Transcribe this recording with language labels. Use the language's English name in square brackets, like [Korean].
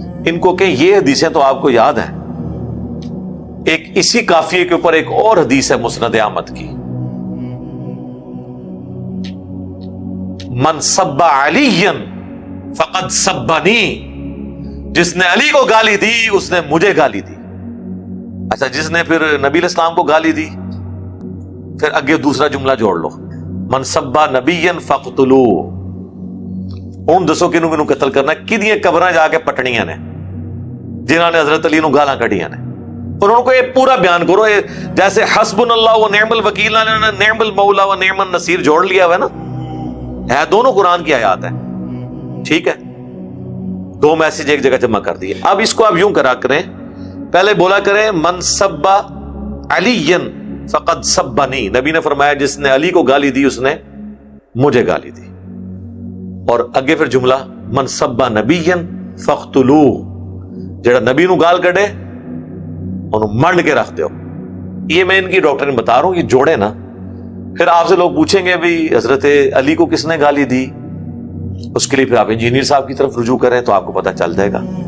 [Urdu] ان کو کہ یہ حدیثیں تو آپ کو یاد ہیں. ایک اسی قافیے کے اوپر ایک اور حدیث ہے مسند احمد کی, [Arabic] من سب علی فقد سبنی, [Urdu] جس نے علی کو گالی دی اس نے مجھے گالی دی. اچھا, جس نے پھر نبی علیہ السلام کو گالی دی, پھر آگے دوسرا جملہ جوڑ لو, [Arabic] من سبا نبیا فقتلوہ. [Punjabi] ہوں دسو کنوں کنوں قتل کرنا, کدیاں قبراں جا کے پٹنیاں نے جنہوں نے حضرت علی نو گالاں کڈیاں نے. [Urdu] انہوں کو یہ پورا بیان کرو, جیسے [Arabic] حسبنا اللہ و نعم الوکیل, نعم المولا و نعم النصیر [Urdu] جوڑ لیا ہوا ہے نا, ہے دونوں قرآن کی آیات ہیں. ٹھیک ہے, دو میسج ایک جگہ جمع کر دیے. اب اس کو آپ یوں کرا کریں, پہلے بولا کریں [Arabic] من سبا علی فقد سبنی. [Urdu] نبی نے فرمایا جس نے علی کو گالی دی اس نے مجھے گالی دی. اور اگے پھر جملہ [Arabic] من سبا نبیا فقتلوہ, [Punjabi] جڑا نبی نو گال کڈے انہوں منڈ کے رکھ دیو. [Urdu] یہ میں ان کی ڈاکٹرین بتا رہا ہوں, یہ جوڑے نا. پھر آپ سے لوگ پوچھیں گے بھی حضرت علی کو کس نے گالی دی, اس کے لیے پھر آپ انجینئر صاحب کی طرف رجوع کریں تو آپ کو پتہ چل جائے گا.